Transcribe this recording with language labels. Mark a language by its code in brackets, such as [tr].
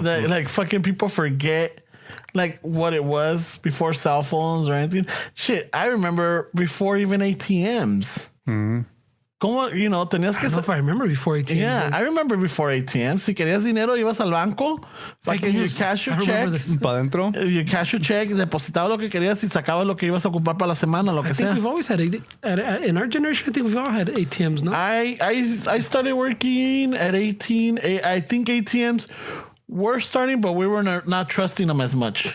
[en] That, like, fucking people forget, like, what it was before cell phones or anything. Shit, I remember before even ATMs. [es] Mm-hmm. Como, [en] you know, [es] tenías que... [en] I don't know if I remember before ATMs. Yeah, I remember before ATMs. [es] Si querías dinero, ibas al banco, [en] fucking you cash your check. [es] ¿Para adentro? [en] You cash your check, [es] depositaba lo que querías y sacabas lo que ibas a ocupar para la semana, lo que sea. [en] I think we've always had, in our generation, I think we've all had ATMs, no? I started working at 18. I think ATMs were starting, but we were not trusting them as much.